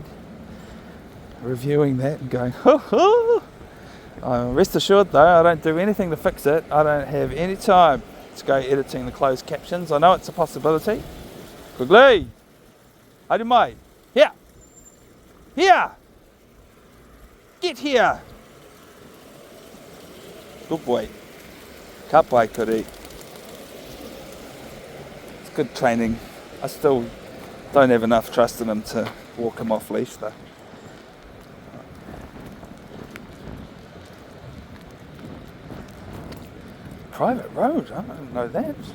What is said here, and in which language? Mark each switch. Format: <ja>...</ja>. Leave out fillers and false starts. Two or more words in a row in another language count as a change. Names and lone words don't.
<en>Reviewing that and going, rest assured though, I don't do anything to fix it. I don't have any time to go editing the closed captions. I know it's a possibility. Quigley! How do you Here! Here! Get here! Good boy.</en> <mi>Ka pai kuri.</mi> <en>It's good training. I still don't have enough trust in him to walk him off leash though. Private road? I didn't know that.</en>